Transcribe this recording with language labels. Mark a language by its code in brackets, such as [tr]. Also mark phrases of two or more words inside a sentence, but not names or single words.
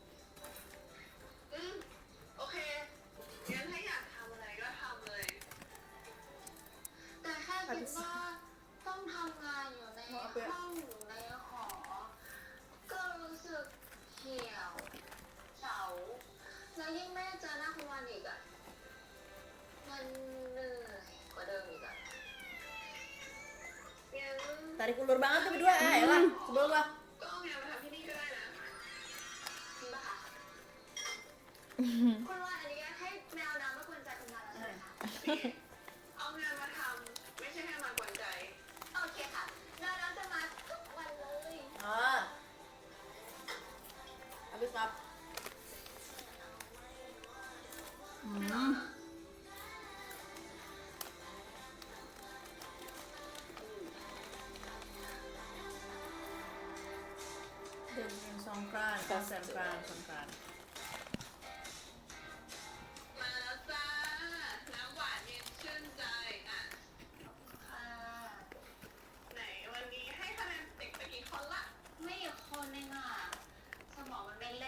[th] โอเค งั้นถ้าอยากทำอะไรก็ทำเลย แต่แค่คิดว่าต้องทำงานอยู่ในห้องอยู่ในหอ ก็รู้สึกเหี่ยวเฉาแล้วยิ่งไม่ได้เจอหน้าคุณวานอีกอะมันเหนื่อยกว่าเดิมอีกอะงั้น [id] Tarik ulur banget tuh berdua. Ayolah, sebelum lah. [th] ก็เอางานมาทำที่นี่ก็ได้นะจริงป่ะคะคุณวานอนุญาตให้แมวน้ำมากวนใจคุณวานแล้วใช่ไหมคะ เอางานมาทำไม่ใช่ให้มากวนใจ โอเคค่ะแมวน้ำจะมาทุกวันเลย [id] Ah. Habis maaf. Songkran, songkran. [th] มาแล้วจ้า น้ำหวานเย็นชื่นใจอ่ะค่ะ ไหนวันนี้ให้คะแนนเด็กไปกี่คนละ ไม่กี่คนเองอ่ะ สมองมันไม่